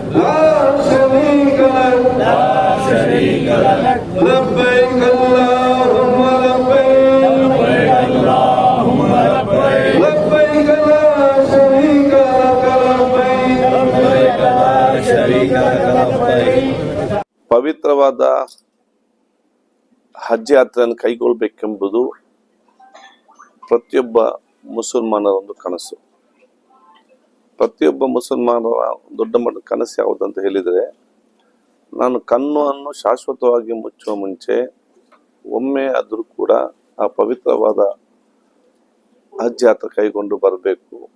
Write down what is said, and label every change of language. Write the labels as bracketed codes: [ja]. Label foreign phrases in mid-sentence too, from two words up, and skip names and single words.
[ar] لا شريك لك لا شريك لك لبيك اللهم لبيك لبيك اللهم لبيك لبيك لا شريك لك لبيك لبيك لا شريك لك لبيك. [kn] ಪವಿತ್ರವಾದ ಹಜ್ ಯಾತ್ರೆಯನ್ನು ಕೈಗೊಳ್ಳಬೇಕೆಂಬುದು ಪ್ರತಿಯೊಬ್ಬ ಮುಸಲ್ಮಾನರ ಒಂದು ಕನಸು. ಪ್ರತಿಯೊಬ್ಬ ಮುಸಲ್ಮಾನರ ದೊಡ್ಡ ಮಟ್ಟದ ಕನಸು ಯಾವುದಂತ ಹೇಳಿದರೆ, ನಾನು ಕಣ್ಣನ್ನು ಶಾಶ್ವತವಾಗಿ ಮುಚ್ಚುವ ಮುಂಚೆ ಒಮ್ಮೆ ಆದರೂ ಕೂಡ ಆ ಪವಿತ್ರವಾದ ಹಜ್ ಯಾತ್ರೆ ಕೈಗೊಂಡು ಬರಬೇಕು